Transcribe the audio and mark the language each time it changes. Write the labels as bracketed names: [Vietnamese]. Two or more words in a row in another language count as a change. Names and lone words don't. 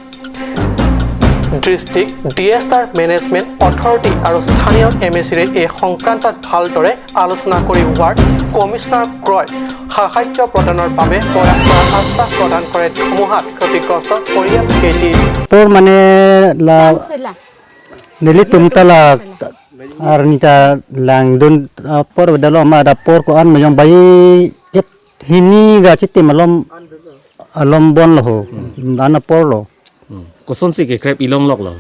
[Assamese] ডিষ্ট্ৰিক্ট ডিএছআৰ মেনেজমেণ্ট অথৰিটি আৰু স্থানীয় এমএচিৰে এই সংক্ৰান্তত ভালদৰে আলোচনা কৰি [English] ward commissioner [Assamese] ক্ৰয় সাহায্য প্ৰদানৰ বাবে প্ৰয়াস কৰাৰ আশ্বাস প্ৰদান কৰে ধুমুহাত ক্ষতিগ্ৰস্ত পৰিয়ালকেইটি [Karbi] por mane la nili tumta la arnita lang don por dalo ma da por ko an mayong bayi jet hini ga chiti malom alom bon lo ana por lo ko son si ke krep ilong lok lo